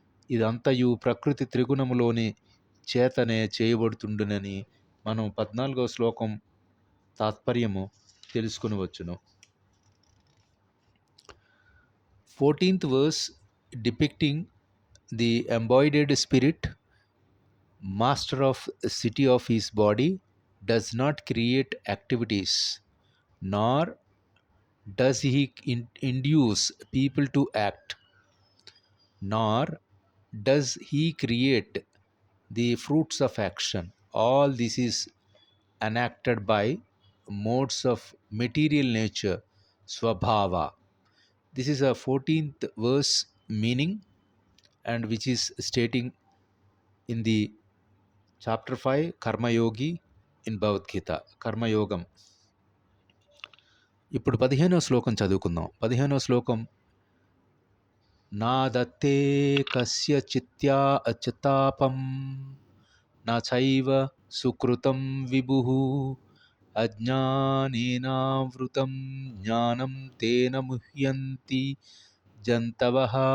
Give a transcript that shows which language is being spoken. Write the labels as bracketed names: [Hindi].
[Telugu] ఇదంతయు ప్రకృతి త్రిగుణములోని చేతనే చేయబడుతుండునని మనం 14వ శ్లోకం తాత్పర్యము తెలుసుకునవచ్చును. [English] 14th verse depicting the embodied spirit, master of city of his body, does not create activities, nor does he induce people to act, nor does he create the fruits of action. All this is enacted by modes of material nature, swabhava. This is a 14th verse meaning, and which is stating in the chapter 5 Karma Yogi in Bhagavad Gita, Karma Yogam. [Telugu] ఇప్పుడు 15వ శ్లోకం చదువుకుందాం. 15వ శ్లోకం, [Sanskrit] నా దత్తే కస్య చిత్తాపం నా చైవ సుకృతం విభుః అజ్ఞానేనావృతం జ్ఞానం తేన ముహ్యంతి జంతవః.